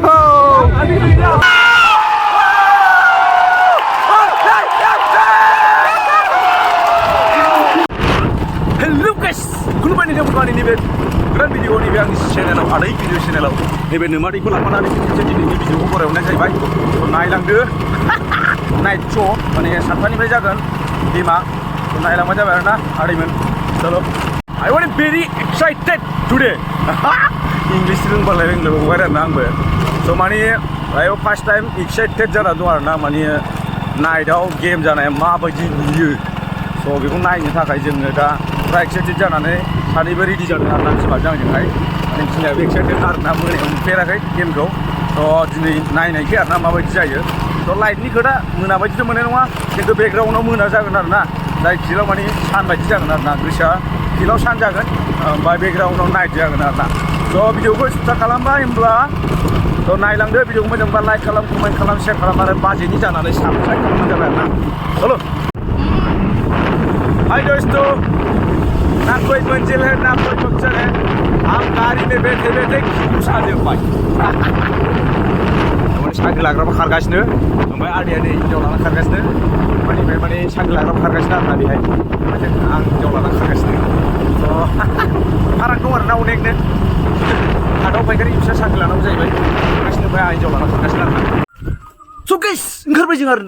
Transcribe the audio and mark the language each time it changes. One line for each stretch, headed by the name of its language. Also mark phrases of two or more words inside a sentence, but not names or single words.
Bodo: हेलो गाइस खुलुमबाय नोंथांमोननि नैबे गोदान भिडिअ नैबे आंनि चेनेलाव आदै भिडिअ चेनेलाव नैबे नोमादैखौ लाफानानै दिनैनि भिडिअखौ बरायहरनाय जाहैबाय नायलांदो नाइट श' माने सानफानिफ्राय जागोन बिमा नायलांबाय जाबाय आरोना आदैमोन चलो
English: I want very excited today
Bodo: इंग्लिश रोंबालाय रोंलायबावबाय आरोना आंबो स' माने बेयाव
English: first time excited
Bodo: जाना दं आरोना माने नाइटआव गेम जानाया माबायदि नुयो स' बेखौ नायनो थाखाय जोङो दा फुरा एक्साइटेड जानानै सानैबो रेडि जादों आरोना बिमाजों आंजोंहाय माने बिमायाबो एक्साइटेड आरोना मोनायाव नुफेराखै गेमखौ स' दिनै नायनायसै आरोना माबायदि जायो स' लाइटनि खोथा मोना बायदिथ' मोननाय नङा खिन्थु बेकग्राउन्डआव मोना जागोन आरोना जाय फिल्डआव माने सान बायदि जागोन आरोना गोसोआ फिल्डआव सान जागोन ओमफ्राय बेकग्राउन्डआव नाइट जागोन आरोना स' भिडिअखौ स्टार्ट खालामबाय होमब्ला स' नायलांदो भिडिअखौ मोजांबा लाइक खालाम कमेन्ट खालाम शेयार खालाम आरो बाजेटनि जानानै साबस्क्राइब खालामनाय जाबाय आरोना चलो
Hindi: हाय दोस्तों ना कोई मंजिल है ना कोई मकसद है हम गाड़ी में बैठे बैठे
Bodo: खिसा जोब्बाय साइकेल लाग्राबो खारगासिनो ओमफ्राय आदैया नै हिन्जाव लाना खारगासिनो माने साइकेल लाग्राबो खारगासिनो आरोना बेहाय आं हिन्जाव लाना खारगासिनो स' फाराग दं आरोना अनेकनो हादाव फायखारि फिसा साइकेल लानांगौ जाहैबाय खारगासिनो ओमफ्राय आं हिन्जाव लाना खारगासिनो आरोना स' गाइस ओंखारबाय जों आरो